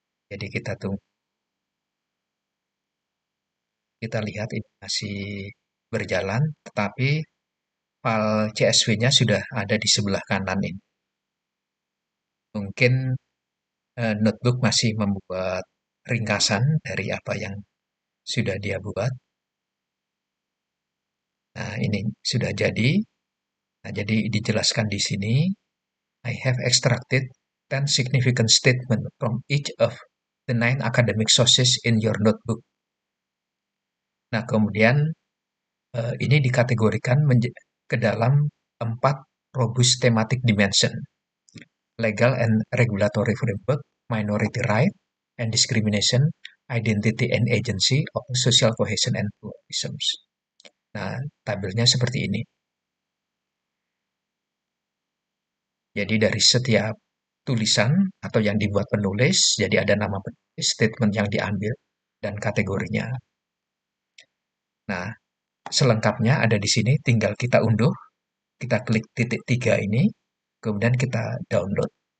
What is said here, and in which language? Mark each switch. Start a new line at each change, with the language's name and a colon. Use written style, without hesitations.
Indonesian: Jadi kita tunggu, kita lihat ini masih berjalan, tetapi file CSV-nya sudah ada di sebelah kanan ini. Mungkin notebook masih membuat ringkasan dari apa yang sudah dia buat. Nah, ini sudah jadi. Nah, jadi dijelaskan di sini,
English: I have extracted 10 significant statements from each of the 9 academic sources in your notebook.
Indonesian: Nah, kemudian ini dikategorikan ke dalam 4
English: robust thematic dimension. Legal and regulatory framework, minority right and discrimination, identity and agency of social cohesion and pluralism.
Indonesian: Nah, tabelnya seperti ini. Jadi dari setiap tulisan atau yang dibuat penulis, jadi ada nama penulis, statement yang diambil, dan kategorinya. Nah, selengkapnya ada di sini, tinggal kita unduh, kita klik titik 3 ini, kemudian kita download.